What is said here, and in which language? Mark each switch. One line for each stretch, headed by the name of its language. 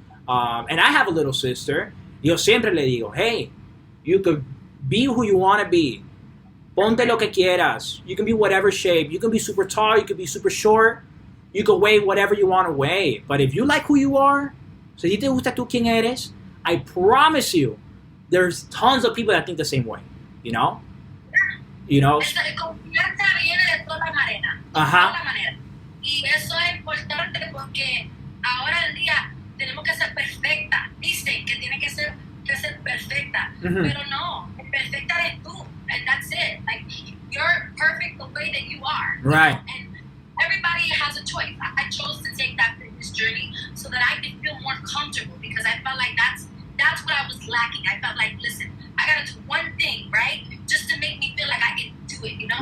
English: And I have a little sister.
Spanish: Yo siempre le digo,
English: hey, you could be who you want to be.
Spanish: Ponte lo que quieras.
English: You can be whatever shape. You can be super tall. You can be super short. You can weigh whatever you want to weigh. But if you like who you are,
Spanish: si te gusta tú quien eres,
English: I promise you, there's tons of people that think the same way. You know?
Spanish: Confianza viene de todas maneras. Ajá. Y eso es importante porque ahora en día tenemos que ser perfecta. Dicen que tiene que ser perfecta. Pero no, perfecta eres tú.
English: And that's it. Like, you're perfect the way that you are. Right. And everybody has a choice. I chose to take that fitness journey so that I could feel more comfortable because I felt like that's what I was lacking. I felt like, listen, I gotta do one thing, right? Just to make me feel like I can do it,